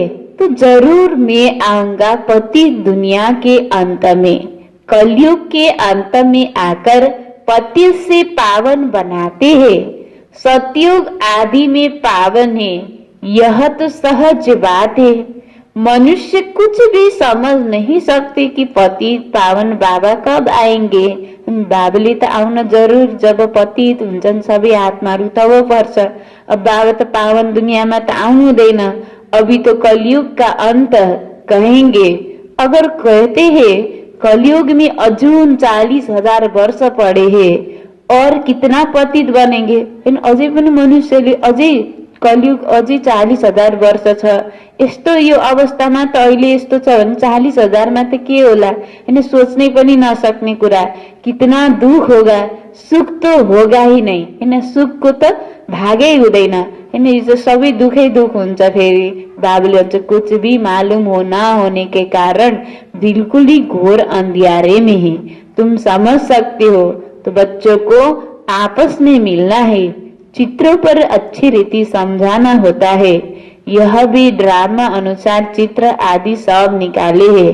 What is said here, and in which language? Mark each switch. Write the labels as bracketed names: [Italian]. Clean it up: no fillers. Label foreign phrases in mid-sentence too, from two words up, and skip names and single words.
[Hindi] तो जरूर मैं आऊंगा पतित दुनिया के अंत में, कलयुग के अंत में आकर पतित से पावन बनाते हैं। सतयुग आदि में पावन है, यह तो सहज बात है। मनुष्य कुछ भी समझ नहीं सकते कि पतित पावन बाबा कब आएंगे। [Nepali] बाबाले त आउन जरूर जब पतित हुन्छन् सबै आत्माहरू तब पर्छ। अब बाबा त पावन दुनियामा त आउनु हुँदैन, [Hindi] अभी तो कलयुग का अंत कहेंगे। अगर कहते हैं कलयुग में अजून 40,000 वर्ष पड़े हैं और कितना पतित बनेंगे। [Nepali] अझै पनि मनुष्यले अझै कलयुग अझै 40,000 वर्ष छ, यस्तो यो अवस्थामा त अहिले यस्तो छ भने 40,000 मा त के होला। सोच्नै पनि नसक्ने कुरा। [Hindi] कितना दुख होगा, सुख तो होगा ही नहीं। [Nepali] सुख को त भागै हुँदैन। यो सबै दुखै दुख हुन्छ। फेरि बाबुले भन्छ [Hindi] कुछ भी मालूम हो ना होने के कारण बिल्कुल ही घोर अंधियारे में है, तुम समझ सकते हो। तो बच्चों को आपस में मिलना है, चित्रों पर अच्छी रीति समझाना होता है। यह भी ड्रामा अनुसार चित्र आदि सब निकाले हैं।